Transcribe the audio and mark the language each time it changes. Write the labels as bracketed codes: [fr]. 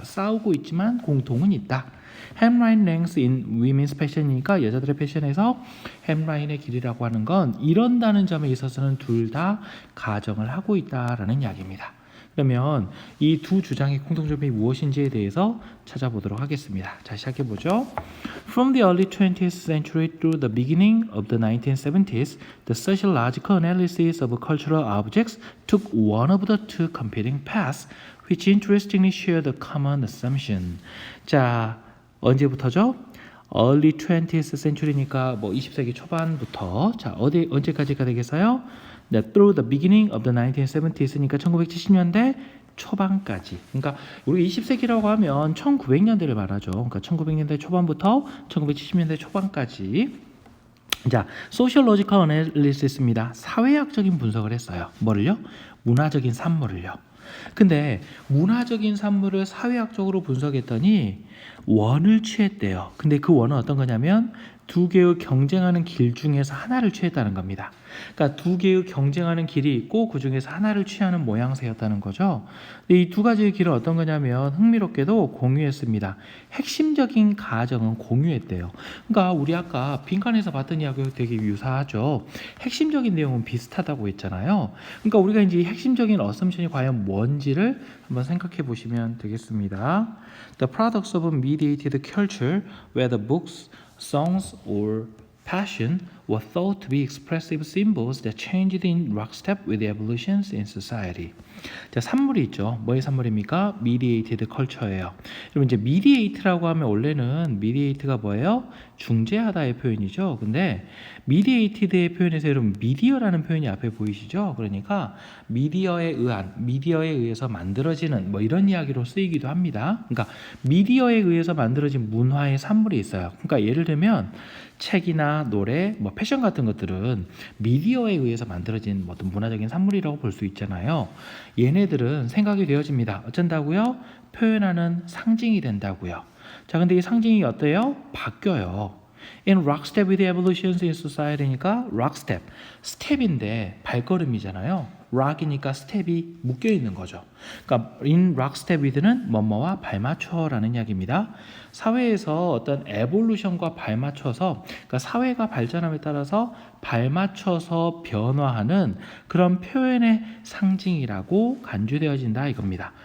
[ko] 싸우고 있지만 공통은 있다. [en] hemline length in women's fashion [ko] 이니까 여자들의 패션에서 hemline의 길이라고 하는 건 이런다는 점에 있어서는 둘 다 가정을 하고 있다라는 이야기입니다. 그러면 이 두 주장의 공통점이 무엇인지에 대해서 찾아보도록 하겠습니다. 자, 시작해보죠. [en] From the early 20th century through the beginning of the 1970s, the sociological analysis of cultural objects took one of the two competing paths, which interestingly share the common assumption. [ko] 자, 언제부터죠? [en] Early 20th century [ko] 니까 뭐 20세기 초반부터, 자, 언제까지가 되겠어요? 네, [en] through the beginning of the 1970s [ko] 니까 1970년대 초반까지. 그러니까 우리가 20세기라고 하면 1900년대를 말하죠. 그러니까 1900년대 초반부터 1970년대 초반까지. 자, 소셜로지컬 애널리시스입니다. 사회학적인 분석을 했어요. 뭐를요? 문화적인 산물을요. 근데 문화적인 산물을 사회학적으로 분석했더니 원을 취했대요. 근데 그 원은 어떤 거냐면 두 개의 경쟁하는 길 중에서 하나를 취했다는 겁니다. 그러니까 두 개의 경쟁하는 길이 있고 그 중에서 하나를 취하는 모양새였다는 거죠. 이 두 가지의 길은 어떤 거냐면 흥미롭게도 공유했습니다. 핵심적인 가정은 공유했대요. 그러니까 우리 아까 빈칸에서 봤던 이야기가 되게 유사하죠. 핵심적인 내용은 비슷하다고 했잖아요. 그러니까 우리가 이제 핵심적인 어썸션이 과연 뭔지를 한번 생각해 보시면 되겠습니다. [en] The products of mediated culture, whether books, songs, or passion were thought to be expressive symbols that changed in lockstep with the evolutions in society. [ko] 자, 산물이 있죠. 뭐의 산물입니까? mediated culture예요. 여러분 이제 mediate라고 하면 원래는 mediate가 뭐예요? 중재하다의 표현이죠. 근데 mediated의 표현에서 여러분 미디어라는 표현이 앞에 보이시죠? 그러니까 미디어에 의해서 만들어지는 뭐 이런 이야기로 쓰이기도 합니다. 그러니까 미디어에 의해서 만들어진 문화의 산물이 있어요. 그러니까 예를 들면 책이나 노래, 뭐 패션 같은 것들은 미디어에 의해서 만들어진 어떤 문화적인 산물이라고 볼 수 있잖아요. 얘네들은 생각이 되어집니다. 어쩐다고요? 표현하는 상징이 된다고요. 자, 근데 이 상징이 어때요? 바뀌어요. [en] In lockstep with the evolutions in society니까 lockstep, [ko] 스텝인데 발걸음이잖아요. rock이니까 스텝이 묶여 있는 거죠. 그러니까 [en] in rock step with [ko] 는 뭐뭐와 발맞춰라는 이야기입니다. 사회에서 어떤 에볼루션과 발맞춰서, 그러니까 사회가 발전함에 따라서 발맞춰서 변화하는 그런 표현의 상징이라고 간주되어진다 이겁니다.